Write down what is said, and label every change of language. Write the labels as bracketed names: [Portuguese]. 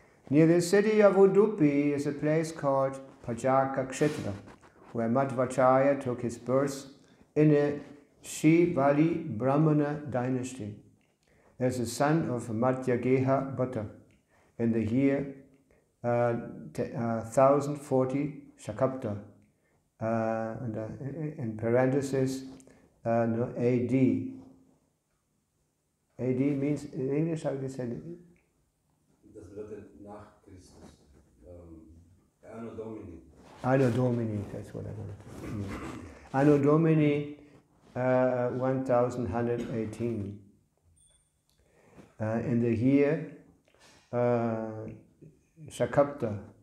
[English] Near the city of Udupi is a place called Pajaka Kshetra, where Madhvacharya took his birth in a Shivali Brahmana dynasty as the son of Madhyageha Bhatta in the year 1040 Shakapta, in parenthesis, AD. AD means, in English, how do you say it? [German] Das bedeutet nach Christus. [English] Anno Domini. Anno Domini, that's what I want. Anno Domini 1118. In the year Shakapta.